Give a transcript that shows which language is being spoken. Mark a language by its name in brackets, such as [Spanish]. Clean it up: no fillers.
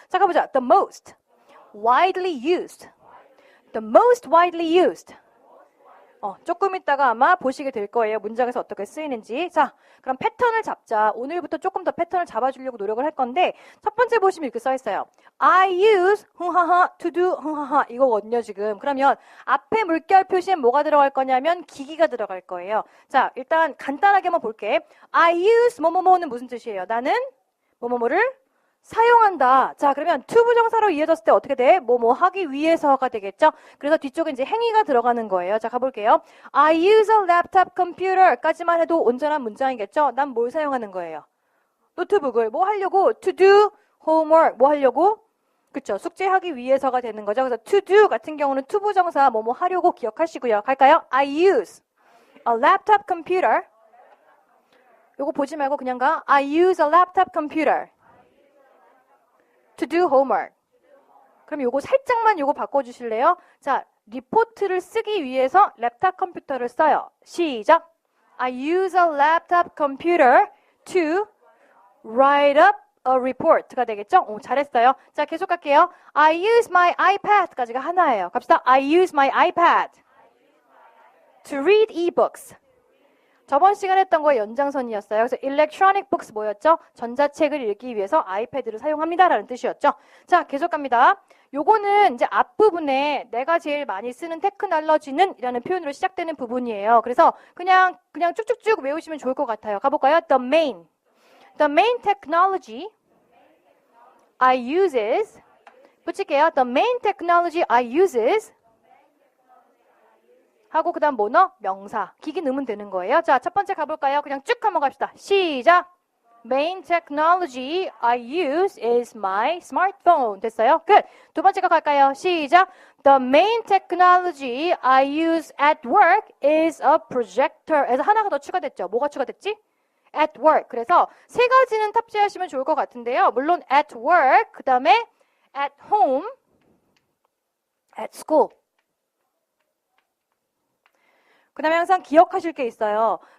[Korean] 자, 가보자. [English] The most widely used. The most widely used. [Korean] 조금 있다가 아마 보시게 될 거예요. 문장에서 어떻게 쓰이는지. 자, 그럼 패턴을 잡자. 오늘부터 조금 더 패턴을 잡아주려고 노력을 할 건데 첫 번째 보시면 이렇게 써 있어요. [English] I use to do [Korean] 이거거든요, 지금. 그러면 앞에 물결 표시에 뭐가 들어갈 거냐면 기기가 들어갈 거예요. 자, 일단 간단하게 한번 볼게. [English] I use [Korean] 뭐뭐뭐는 무슨 뜻이에요? 나는 뭐뭐뭐를 사용한다. 자, 그러면 to 부정사로 이어졌을 때 어떻게 돼? 뭐뭐 하기 위해서가 되겠죠? 그래서 뒤쪽에 이제 행위가 들어가는 거예요. 자, 가볼게요. [English] I use a laptop computer까지만 해도 온전한 문장이겠죠? [Korean] 난 뭘 사용하는 거예요? 노트북을 뭐 하려고? [English] To do homework. [Korean] 뭐 하려고? 그쵸? 숙제하기 위해서가 되는 거죠. 그래서 to do 같은 경우는 to 부정사 뭐뭐 하려고 기억하시고요. 갈까요? [English] I use a laptop computer. [Korean] 요거 보지 말고 그냥 가. [English] I use a laptop computer to do homework. [Korean] 그럼 요거 살짝만 요거 바꿔주실래요? 자, 리포트를 쓰기 위해서 랩탑 컴퓨터를 써요. 시작. [English] I use a laptop computer to write up a report가 되겠죠? [Korean] 오, 잘했어요. 자, 계속 갈게요. [English] I use my iPad까지가 하나예요. [Korean] 갑시다. [English] I use my iPad to read ebooks. [Korean] 저번 시간에 했던 거의 연장선이었어요. 그래서 [English] electronic books [Korean] 뭐였죠? 전자책을 읽기 위해서 아이패드를 사용합니다라는 뜻이었죠. 자, 계속 갑니다. 요거는 이제 앞부분에 내가 제일 많이 쓰는 테크놀로지는 이라는 표현으로 시작되는 부분이에요. 그래서 그냥 쭉쭉쭉 외우시면 좋을 것 같아요. 가볼까요? [English] The main technology I uses [Korean] 붙일게요. [English] The main technology I uses [Korean] 하고 그 다음 뭐너? 명사. 기기 넣으면 되는 거예요. 자, 첫 번째 가볼까요? 그냥 쭉 한번 갑시다. 시작! [English] Main technology I use is my smartphone. [Korean] 됐어요? 끝! 두 번째 거 갈까요? 시작! [English] The main technology I use at work is a projector. [Korean] 에서 하나가 더 추가됐죠. 뭐가 추가됐지? [English] At work. [Korean] 그래서 세 가지는 탑재하시면 좋을 것 같은데요. 물론 [English] at work, [Korean] 그 다음에 [English] at home, at school. [Korean] 그 다음에 항상 기억하실 게 있어요.